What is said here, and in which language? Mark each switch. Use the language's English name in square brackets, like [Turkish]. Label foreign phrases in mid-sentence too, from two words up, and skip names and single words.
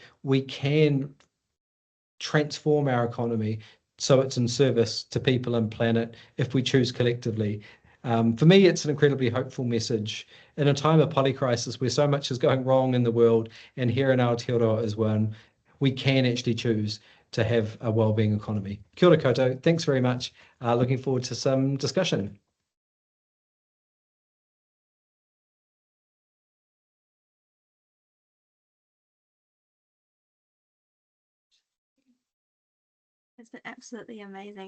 [English] We can transform our economy so it's in service to people and planet if we choose collectively. For me, it's an incredibly hopeful message in a time of polycrisis where so much is going wrong in the world, and here in Aotearoa is one. We can actually choose to have a wellbeing economy. [Māori] Kia ora koutou. [English] Thanks very much. Looking forward to some discussion. It's been absolutely amazing.